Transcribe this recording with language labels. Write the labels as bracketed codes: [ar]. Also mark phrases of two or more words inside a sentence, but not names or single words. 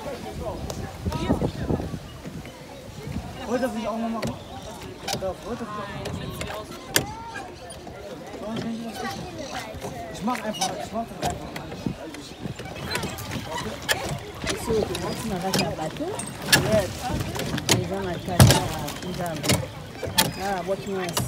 [de] Wollt ihr das nicht auch mal machen? Ich mach einfach. [fr] Ici, on commence à un bateau. Ils vont à Casa. Ah, boîte noire.